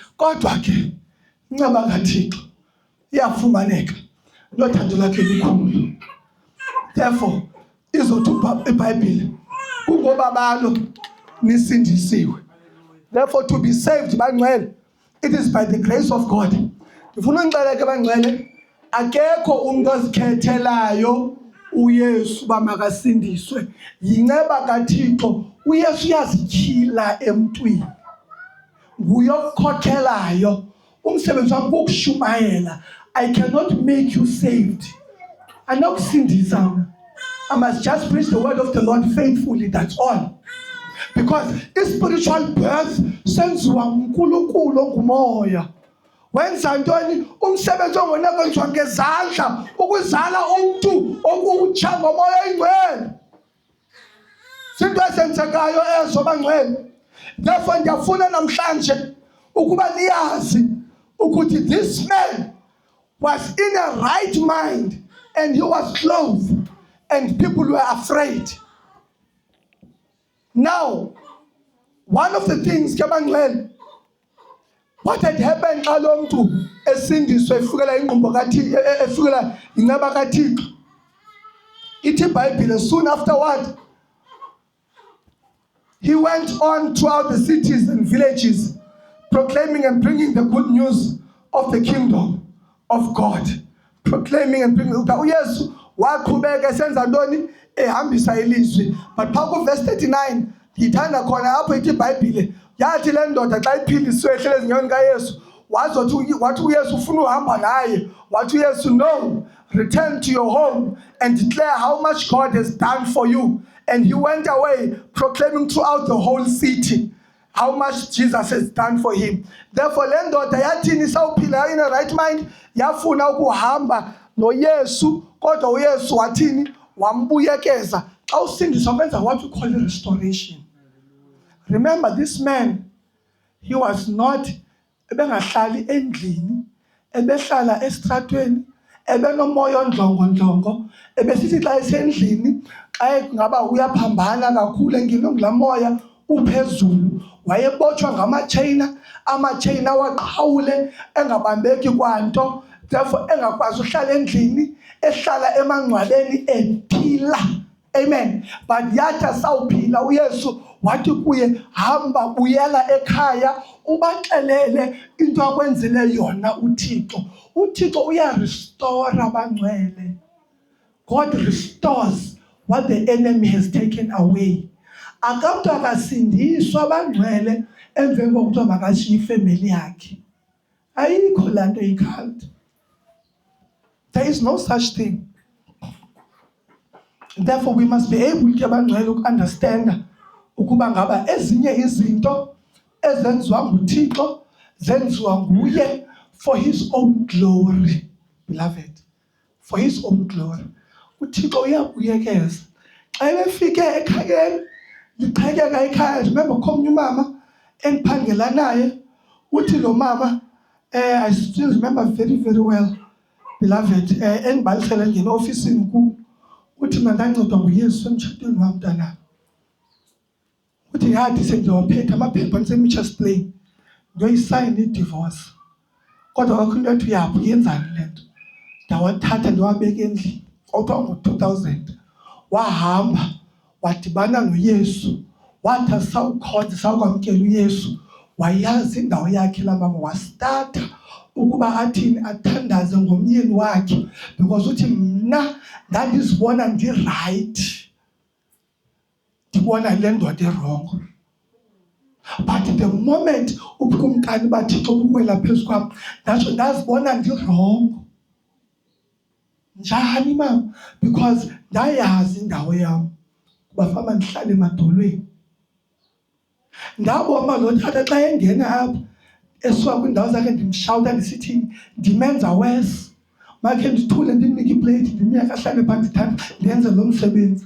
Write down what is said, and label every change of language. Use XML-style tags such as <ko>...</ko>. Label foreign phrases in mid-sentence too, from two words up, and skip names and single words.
<xh>Kodwa ke inceba kaThixo iyafumaneka nothando lakhe likhulu. Therefore izothi iBhayibheli kungoba balo nisindisiwe.</xh> <en>Therefore to be saved bangcwele, it is by the grace of God.</en> <xh>Ngifuna ngixele ke bangcwele, akekho umuntu ozikhethelayo uYesu bamakasindiswe. Yinceba kaThixo, uYesu uyazityhila emntwini. Nguye okukhokhelayo. Umsebenzi wami ukushumayela.</xh> <en>I cannot make you saved. Anokusindisa. I must just preach the word of the Lord faithfully, that's all. Because spiritual birth</en> <xh>senziwa uNkulunkulu ongumoya. Wenza ntoni umsebenzi ongona kwenziwa ngezandla ukuzala umuntu okutsha ngomoya oyingcwele. Sinto esenzekayo ezo bangcwele.</xh> <en>Therefore</en> <xh>ndiyafuna namhlanje ukuba niyazi ukuthi</xh> <en>this man was in a right mind and he was clothed and people were afraid. Now, one of the things</en> <xh>kabangcwele,</xh> <en>what had happened</en> <xh>xa lo mntu esindiswe efikela ingqumbo kaThixo efikela inceba kaThixo. Ithi iBhayibhile</xh> <en>soon afterward he went on throughout the cities and villages proclaiming and bringing the good news of the kingdom of God. Proclaiming and bringing</en> <xh>uYesu waqhubeka esenza ntoni ehambisa ilizwi. But phaa verse 39 ngithanda khona apho ithi iBhayibhile yathi le ndoda xa iphilisiwe ehlele ezinyoni kaYesu wathi uYesu ufuna uhamba naye. Wathi uYesu,</xh> <en>no, return to your home and declare how much God has done for you. And he went away proclaiming throughout the whole city how much Jesus has done for him.</en> <xh>Therefore le ndoda yathini sawuphila</xh> <en>in a right mind</en> <xh>yafuna ukuhamba noYesu, kodwa uYesu wathini wambuyekeza. Xa usindiswa kwenza</xh> <en>what we call restoration. Remember this man, he was not</en> <xh>ebengahlali endlini, ebehlala estratweni, ebenomoya ondlongondlongo, ebesithi xa esendlini xa ngaba uyaphambana kakhulu engino ngula moya uphezulu, wayebotshwa ngama-chaina, ama-chaina waqhawule engabambeki kwanto. Therefore engakwazi uhlala endlini, ehlala emangcwabeni ephila. Amen. But yathi sawuphila uYesu wathi kuye, hamba buyela ekhaya ubaxelele into akwenzele yona uThixo. uThixo uyarestore abangcwele.</xh> <en>God restores what the enemy has taken away.</en> <xh>Akamntu akasindiswa abangcwele emveni kokuthiwa makashiye ifemeli yakhe. Ayikho laa nto ikhalt.</xh> <en>There is no such thing. Therefore we must be able to understand</en> <xh>ukuba ngaba ezinye izinto ezenziwa nguThixo zenziwa nguye</xh> <en>for his own glory, beloved, for his own glory.</en> <xh>uThixo uyabuyekeza xa befike ekhayeni liqhekeka ekhaya. Remember komnye umama endiphangela naye, uthi lo mama</xh> <en>I still remember very very well, beloved,</en> <xh>endibalisele ngena ofisini ku uthi mandancedwa nguYesu emtshatweni wam mntana. Uthi yathi sendiyawaphetha amaphepha ndisemitsha plane ndiyoyisayina idivorce, kodwa kwakho into ethi uyaphi uyenzani le nto. Ndawathatha ndiwabeka endlini. Kwakuthiwa ngo-2000 wahamba wadibana noYesu, wathi sawukhonza sawukwamkela uYesu, wayazi indawo yakhe laa mama, wastarta ukuba athini athandaze ngomyeni wakhe, because uthi mna ndandizibona ndirayithi ndibona le ndoda erongo.</xh> <en>But the moment</en> <xh>ubukumkani baThixo buwela phezu kwam ndatsho ndazibona ndirongo. Njani mama? Because ndayazi indawo yam kuba fama ndihlale emadolweni. Ndabona lo tata xa engena apha esuka kwindawo zakhe ndimshawuta ndisithini, ndimenza wesi, makhe ndithule ndimnike iplate ndimyeka ahlale phaa ndithanda ndenze lo msebenzi.</xh>